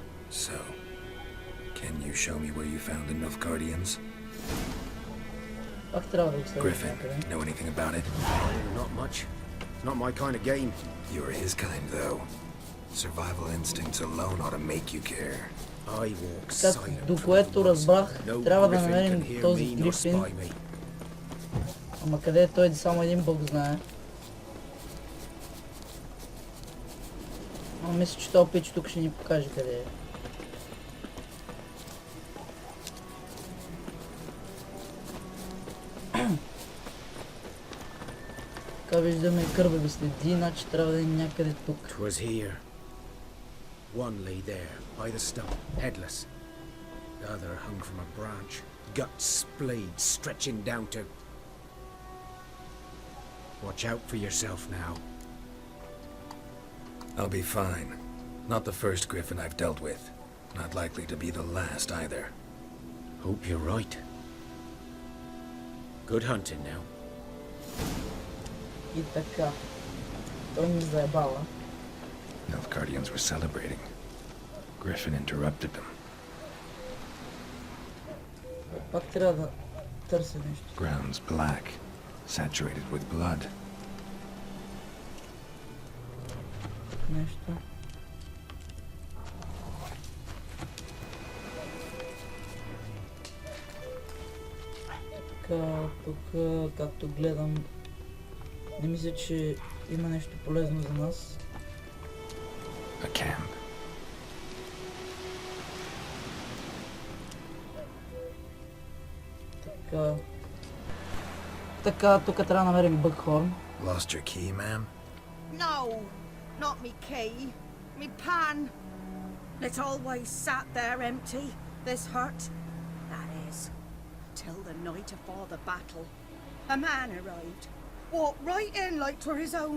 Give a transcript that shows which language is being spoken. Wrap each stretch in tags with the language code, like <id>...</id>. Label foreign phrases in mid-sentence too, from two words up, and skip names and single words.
<en>So, can you show me where you found the Nilfgaardians? Griffin, know anything about it? Not much. Not my kind of game. You're his kind, though. Survival instincts alone ought to make you care. I walk silent.</en> <bg>До което разбрах, трябва да намерим този Грифин. Ама къде е той, само един бог знае. Мисля, че този пич тук ще ни покаже къде е. Така виждаме кървави следи, значи трябва да е някъде тук.</bg> <en>Twas here. One lay there, by the stump, headless. The other hung from a branch, guts splayed, stretching down to... Watch out for yourself now. I'll be fine. Not the first Griffin I've dealt with. Not likely to be the last either. Hope you're right. Good hunting now.</en> <bg>И така. Той ни заебава.</bg> <en>Nilfgaardians were celebrating. Griffin interrupted them.</en> <bg>Пак трябва да търся нещо.</bg> <en>Ground's black, saturated with blood.</en> <bg>Нещо. Така, тук, както гледам, не мисля, че има нещо полезно за нас.</bg> <en>A camp.</en> <bg>Така, тук трябва да намерим бъкхорн.</bg> <en>Lost your key, ma'am? No, not me key. Me pan. It always sat there empty, this hut. That is, till the night afore the battle. A man arrived, walked right in like 'twere his own.</en>